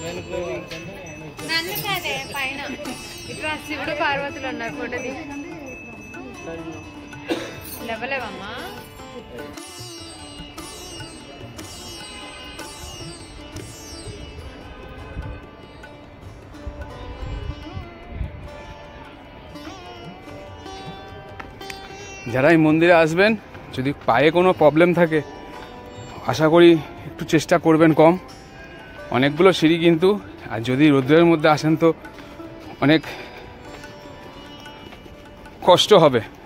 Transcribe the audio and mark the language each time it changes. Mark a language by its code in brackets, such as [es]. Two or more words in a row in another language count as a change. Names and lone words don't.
[te] నన్ను కాదే పైన ఇక్కడ శివుడు పార్వతులు ఉన్నారు ఫోటో తీసి లేవలేవమ్మా. [bn] যারা এই মন্দিরে আসবেন যদি পায়ে কোনো প্রবলেম থাকে আশা করি একটু চেষ্টা করবেন কম, অনেকগুলো সিঁড়ি কিন্তু, আর যদি রোদ্রের মধ্যে আসেন তো অনেক কষ্ট হবে।